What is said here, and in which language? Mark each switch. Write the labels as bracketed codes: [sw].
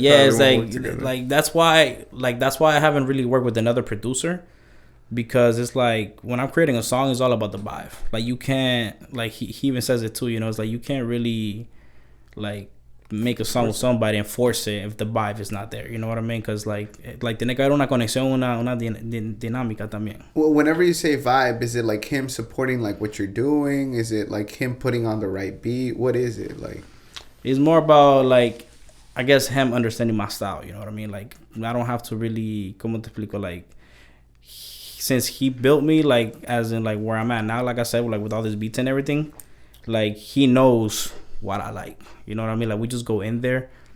[en] yeah, it's like that's why I haven't really worked with another producer, because it's like, when I'm creating a song, it's all about the vibe. Like, you can't, like, he even says it too, you know. It's like, you can't really, like, make a song with somebody and force it if the vibe is not there, you know what I mean? Because like [es] tiene que haber una conexión, una dinámica también. [en] Well, whenever you say vibe, is it like him supporting like what you're doing? Is it like him putting on the right beat? What is it like? It's more about, like, I guess, him understanding my style, you know what I mean? Like, I don't have to really, [es] ¿cómo te explico? [en] Like, since he built me, like, as in, like, where I'm at now, like I said, like, with all this beats and everything, like, he knows what I like, you know what I mean? Like, we just go in there